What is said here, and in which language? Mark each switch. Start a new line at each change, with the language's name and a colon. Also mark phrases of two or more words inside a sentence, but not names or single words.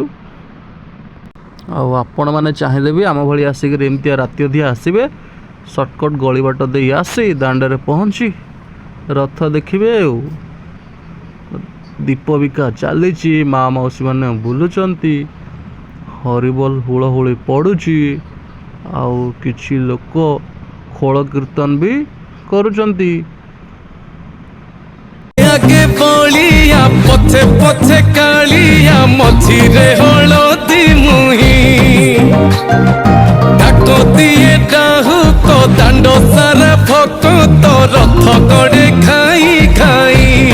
Odia: ଆଉ ଆପଣମାନେ ଚାହିଁଲେ ବି ଆମ ଭଳି ଆସିକିରି ଏମିତିଆ ରାତି ଅଧିଆ ଆସିବେ, ସର୍ଟକଟ୍ ଗଳି ବାଟ ଦେଇ ଆସି ଦାଣ୍ଡରେ ପହଞ୍ଚି ରଥ ଦେଖିବେ ଆଉ। ଦୀପ ବିକା ଚାଲିଛି, ମା ମାଉସୀ ମାନେ ବୁଲୁଛନ୍ତି, ହରିବୋଲ ହୁଳହୁଳି ପଡ଼ୁଛି, ଆଉ କିଛି ଲୋକ ଖୋଳ କୀର୍ତ୍ତନ ବି କରୁଛନ୍ତି। ଆଗେ ବଳିଆ ପଛେ ପଛେ କାଳିଆ ମଝିରେ ହଳଦୀ ମୁହି ଡାକ ଦିଏ ଡାହୁ ତୋ ଦାଣ୍ଡ ସାରା ଭକ୍ତ ତୋ ରଥ ଗଡ଼େ ଖାଇ ଖାଇ